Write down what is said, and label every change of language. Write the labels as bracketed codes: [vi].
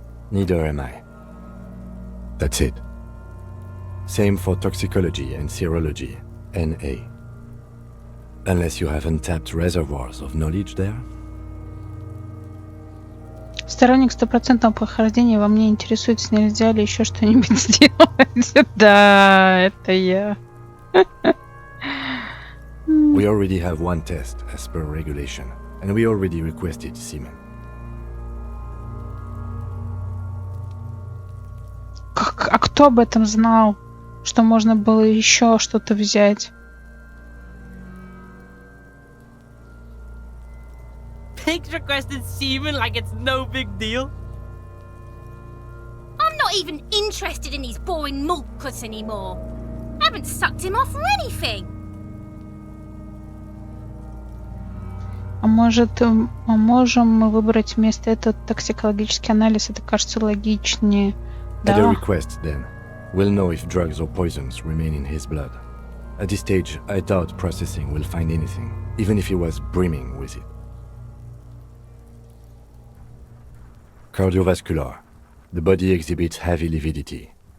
[en] Neither am I. That's it. Same for toxicology and serology, NA. Unless you have untapped reservoirs of knowledge there? [ru] Сторонник стопроцентного прохождения, во мне интересуется, нельзя ли еще что-нибудь сделать. Да, это я. [en] We already have one test as per regulation, and we already requested semen. [ru] А кто об этом знал? Что можно было еще что-то взять? [en] Pigs requested semen like it's no big deal. I'm not even interested in these boring mulkus anymore. I haven't sucked him off or anything. [ru] А может, можем мы выбрать вместо этого токсикологический анализ? Это кажется логичнее. [en] At a [ru] Да. [en] request, then, we'll know if drugs or poisons remain in his blood. At this stage, I doubt processing will find anything, even if he was brimming with it. Cardiovascular. The body exhibits heavy lividity.